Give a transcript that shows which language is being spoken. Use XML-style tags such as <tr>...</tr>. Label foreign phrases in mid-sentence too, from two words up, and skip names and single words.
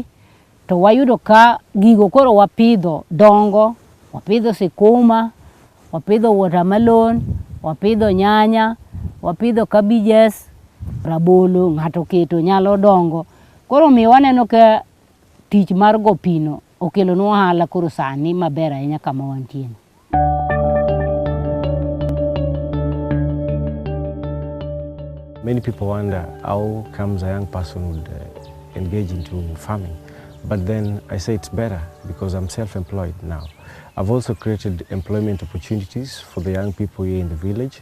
<luo>To wayudo ka gigo koro wapidho dongo, wapidho sikuma, wapidho watermelon, wapidho nyanya, wapidho cabbages, rabolo ng'ato keto nyalo dongo. Koro mi waneno ka tich mar go pino okelo nwa ohala koro sani maber ahinya kama wantie.</luo> <en>Many people wonder how comes a young person would engage into farming. But then I say it's better because I'm self-employed now. I've also created employment opportunities for the young people here in the village.</en>